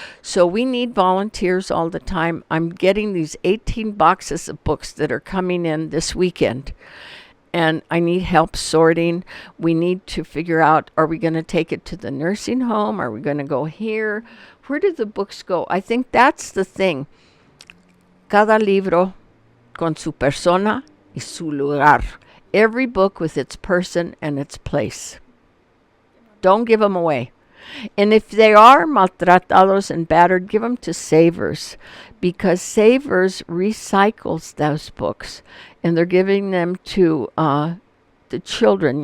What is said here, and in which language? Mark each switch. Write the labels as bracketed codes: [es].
[en] So we need volunteers all the time. I'm getting these 18 boxes of books that are coming in this weekend, and I need help sorting. We need to figure out, are we going to take it to the nursing home? Are we going to go here? Where do the books go? I think that's the thing. [es] Cada libro con su persona y su lugar. [en] Every book with its person and its place. Don't give them away. And if they are maltratados and battered, give them to Savers, because Savers recycles those books, and they're giving them to the children.